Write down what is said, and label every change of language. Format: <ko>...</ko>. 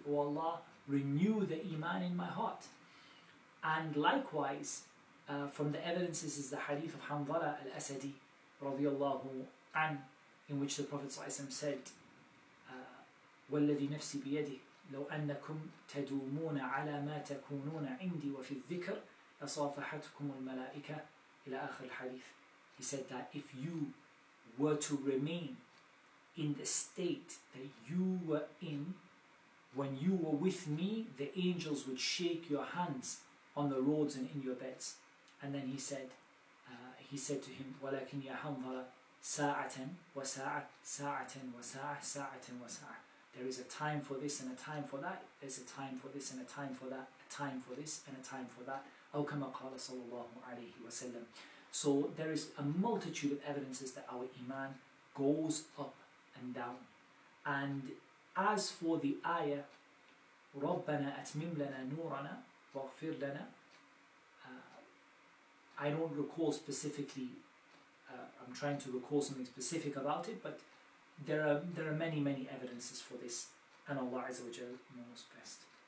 <en>O Allah, renew the Iman in my heart. And likewise, from the evidences is the hadith of Hanzala al-Asadi radiyallahu an, in which the Prophet ﷺ said,</en> <ar>وَالَّذِي نَفْسِي بِيَدِهِ لَوْ أَنَّكُمْ تَدُومُونَ عَلَى مَا تَكُونُونَ عِنْدِي وَفِي الذِّكْرِ لَصَافَحَتْكُمُ الْمَلَائِكَةِ إِلَى آخِرِ الْحَدِيثِ.</ar> <en>He said that if you were to remain in the state that you were in when you were with me, the angels would shake your hands on the roads and in your beds. And then he said to him,</en> <ar>وَلَكِنْ يَا حَنْظَلَ سَاعَةً وَسَاعَةً سَاعَةً وَسَاعَةً سَاعَةً وَسَاعَةً.</ar> <en>There is a time for this and a time for that. There's a time for this and a time for that. A time for this and a time for that.</en> <ar>أو كما قال صلى الله عليه وسلم.</ar> <en>So there is a multitude of evidences that our Iman goes up and down. And as for the ayah,</en> <ar>رَبَّنَا أَتْمِمْ لَنَا نُورَنَا وَاغْفِرْ لَنَا,</ar> <en>I don't recall specifically, I'm trying to recall something specific about it, but there are many evidences for this, and Allah Azza wa Jal knows best.</en>